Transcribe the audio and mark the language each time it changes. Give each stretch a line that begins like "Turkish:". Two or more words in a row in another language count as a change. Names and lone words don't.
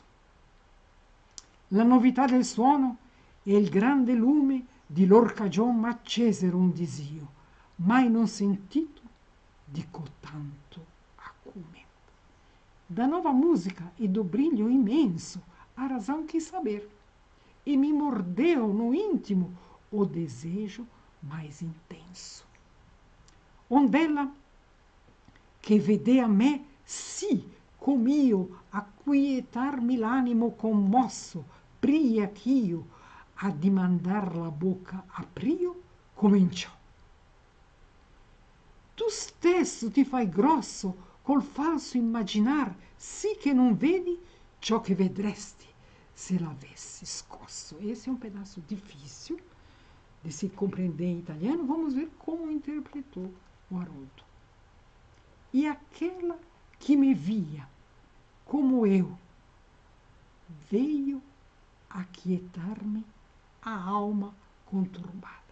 Italian: La novità del suono e il grande lume di lor cagion m'accesero un disio, mai non sentito di cotanto acume.
Portuguese: Da nova música e do brilho imenso, a razão quis saber, e me mordeu no íntimo o desejo mais intenso.
Italian: Ond'ella, che vede a me, sì, com'io, acquietarmi l'animo commosso, pria ch'io, a dimandar la bocca aprio, cominciò. Tu stesso ti fai grosso col falso immaginar, sì che non vedi ciò che vedresti se l'avessi scosso.
Portuguese: Esse é um pedaço difícil de se compreender em italiano. Vamos ver como interpretou o Haroldo. E aquela que me via como eu, veio aquietar-me a alma conturbada.